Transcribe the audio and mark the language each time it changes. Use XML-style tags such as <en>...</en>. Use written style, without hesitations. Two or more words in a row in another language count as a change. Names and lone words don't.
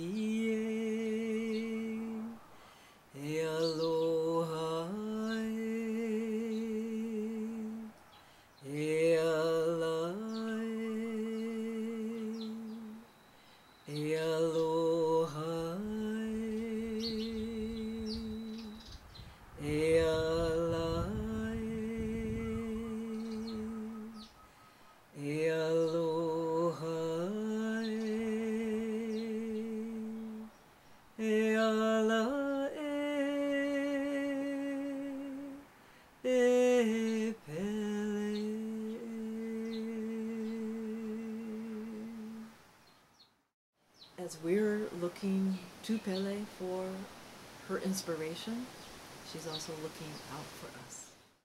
<haw>ie, e aloha e ala e aloha e ala e aloha e ala e Pele.</haw> <en>As we're looking to Pele for her inspiration, she's also looking out for us.</en>